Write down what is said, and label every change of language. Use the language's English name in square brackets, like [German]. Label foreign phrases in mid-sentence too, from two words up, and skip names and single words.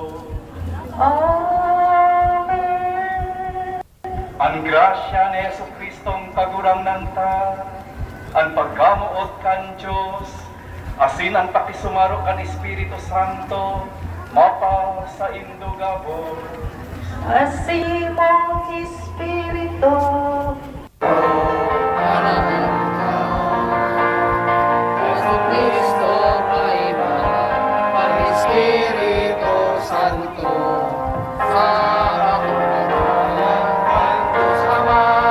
[Bikol] Amen. Ang grasya ni Jesucristong kagurangnan ta, ang pagkamuot kan Diyos, asin ang pakisumaro kan Espiritu Santo, mapa sa indugabos. Asimong Espiritu, Jesucristo kailangan ang Espiritu Santo sa katulungan ng Diyos Ama.